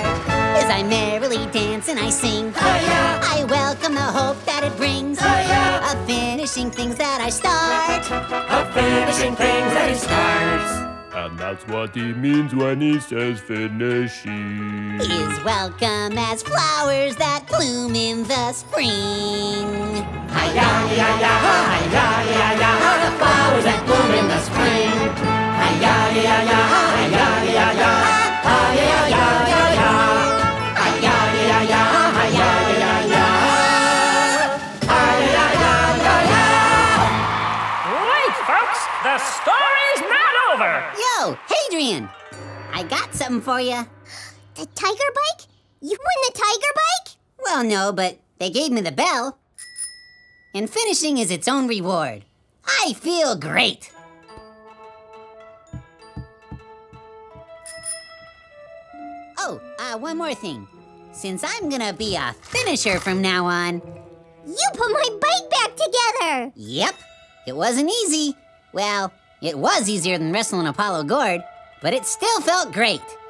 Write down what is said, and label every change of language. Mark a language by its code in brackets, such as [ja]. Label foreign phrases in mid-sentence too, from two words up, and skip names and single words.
[en] As I merrily dance and I sing, I welcome the hope that it brings of finishing things that I start. Of finishing things that he starts. And that's what he means when he says finishing. Is welcome as flowers that bloom in the spring. Hi-ya-ya-ya, hi-ya-ya-ya, the flowers that bloom in the spring. Hi-ya-ya-ya, hi-ya-ya-ya, hi-ya-ya-ya-ya. Hi-ya-ya-ya, hi-ya-ya-ya, hi-ya-ya-ya-ya. Wait, folks! The story's not over! Yo, Hadrian! I got something for you. The tiger bike? You won the tiger bike? Well, no, but they gave me the bell. And finishing is its own reward. I feel great. Oh, one more thing. Since I'm gonna be a finisher from now on... You put my bike back together! Yep, it wasn't easy. Well, it was easier than wrestling Apollo Gord, but it still felt great.